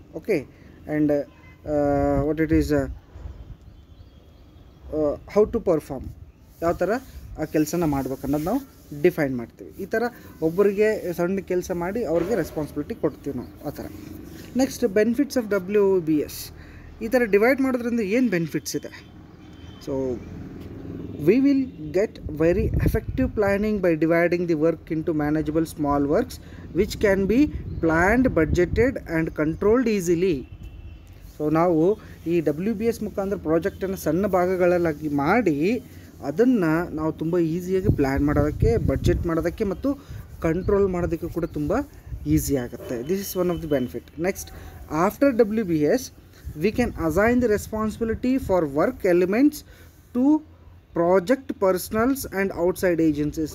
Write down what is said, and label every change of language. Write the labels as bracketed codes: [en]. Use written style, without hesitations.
[en] okay, and what it is how to perform, [kn] ಯಾವ ಥರ ಆ ಕೆಲಸನ ಮಾಡ್ಬೇಕು ಅನ್ನೋದು ನಾವು ಡಿಫೈನ್ ಮಾಡ್ತೀವಿ. ಈ ಥರ ಒಬ್ಬರಿಗೆ ಸಣ್ಣ ಕೆಲಸ ಮಾಡಿ ಅವ್ರಿಗೆ ರೆಸ್ಪಾನ್ಸಿಬಿಲಿಟಿ ಕೊಡ್ತೀವಿ ನಾವು, ಆ ಥರ. [en] Next, benefits of WBS. [kn] ಈ ಥರ ಡಿವೈಡ್ ಮಾಡೋದ್ರಿಂದ ಏನು ಬೆನಿಫಿಟ್ಸ್ ಇದೆ? [en] So we will get very effective planning by dividing the work into manageable small works which can be planned, budgeted and controlled easily. [kn] So ನಾವು ಈ WBS ಮುಖಾಂತರ ಪ್ರಾಜೆಕ್ಟನ್ನು ಸಣ್ಣ ಭಾಗಗಳಲ್ಲಾಗಿ ಮಾಡಿ ಅದನ್ನು ನಾವು ತುಂಬ ಈಸಿಯಾಗಿ ಪ್ಲ್ಯಾನ್ ಮಾಡೋದಕ್ಕೆ, ಬಡ್ಜೆಟ್ ಮಾಡೋದಕ್ಕೆ ಮತ್ತು ಕಂಟ್ರೋಲ್ ಮಾಡೋದಕ್ಕೆ ಕೂಡ ತುಂಬ ಈಸಿ ಆಗುತ್ತೆ. [en] This is one of the benefit. Next, after WBS we can assign the responsibility for work elements to project personnels and outside agencies.